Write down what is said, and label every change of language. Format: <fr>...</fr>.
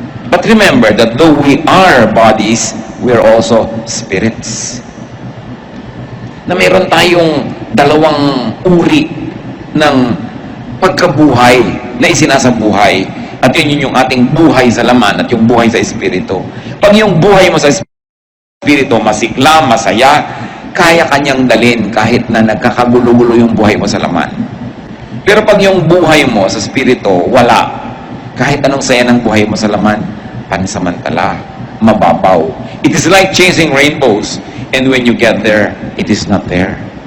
<en>But remember that though we are bodies, we are also spirits.</en> <tl>Na mayroon tayong dalawang uri ng pagkabuhay na isinasabuhay. At yun yung ating buhay sa laman at yung buhay sa espiritu. Pag yung buhay mo sa espiritu masikla, masaya, kaya kanyang dalin kahit na nagkakagulo-gulo yung buhay mo sa laman. Pero pag yung buhay mo sa espiritu, wala. Kahit anong saya ng buhay mo sa laman, pansamantala, mababaw.</tl> <en>It is like chasing rainbows, and when you get there, it is not there.</en>